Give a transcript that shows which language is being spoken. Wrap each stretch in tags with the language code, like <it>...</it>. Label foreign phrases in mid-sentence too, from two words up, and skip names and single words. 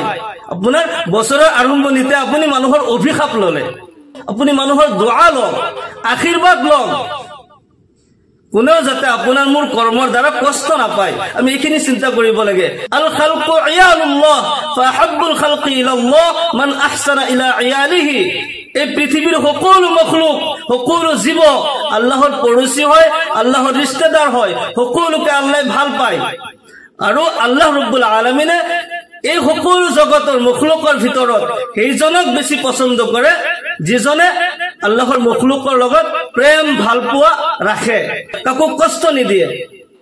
<as>আপোনাৰ বছৰৰ আৰম্ভণিতে আপুনি মানুহৰ অভিশাপ ললে, আপুনি মানুহৰ দোয়া লওক, আশীৰ্বাদ লওক, কোনেও যাতে আপোনাৰ মোৰ কৰ্মৰ দ্বাৰা কষ্ট নাপায়। আমি এইখিনি চিন্তা কৰিব লাগে।</as> <ar>الخلق عيال الله فأحب الخلق إلى الله من أحسن إلى عياله.</ar> <as>এই পৃথিৱীৰ সকলো মখলুক, সকলো জীৱ আল্লাহৰ পড়োসী হয়, আল্লাহৰ ৰিশ্তেদাৰ হয়, সকলোকে আল্লাহ ভাল পায়। আৰু আল্লাহ ৰব্বুল আলামিনে এই সকলো জগতৰ মখলুকৰ ভিতৰত সেইজনক বেছি পছন্দ কৰে যিজনে আল্লাহৰ মখলুকৰ লগত প্ৰেম ভাল পোৱা ৰাখে, কাকো কষ্ট নিদিয়ে।</as>